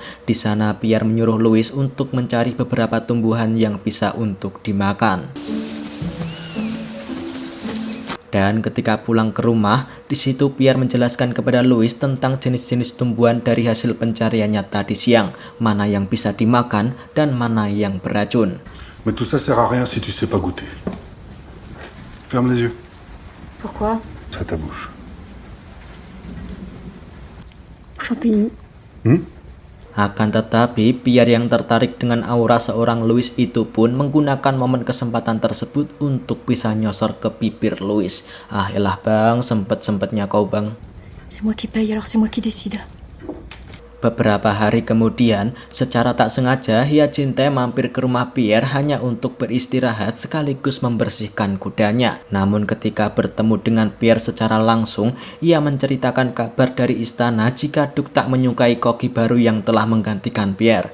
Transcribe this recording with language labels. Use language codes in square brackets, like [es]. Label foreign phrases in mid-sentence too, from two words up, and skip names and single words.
[id] Di sana Pierre menyuruh Louise untuk mencari beberapa tumbuhan yang bisa untuk dimakan. Dan ketika pulang ke rumah, di situ Pierre menjelaskan kepada Louise tentang jenis-jenis tumbuhan dari hasil pencariannya tadi siang, mana yang bisa dimakan dan mana yang beracun. [fr] Mais tout ça sert à rien si tu sais pas goûter. Ferme les yeux. Pourquoi? Ça ta bouche. Champignon. [id] Akan tetapi, Pierre yang tertarik dengan aura seorang Louise itu pun menggunakan momen kesempatan tersebut untuk bisa nyosor ke bibir Louise. Ah elah bang, sempet-sempetnya kau bang. [fr] C'est moi qui paye, alors c'est moi qui décide. [id] Beberapa hari kemudian, secara tak sengaja Hyacinthe mampir ke rumah Pierre hanya untuk beristirahat sekaligus membersihkan kudanya. Namun ketika bertemu dengan Pierre secara langsung, ia menceritakan kabar dari istana jika Duc tak menyukai koki baru yang telah menggantikan Pierre.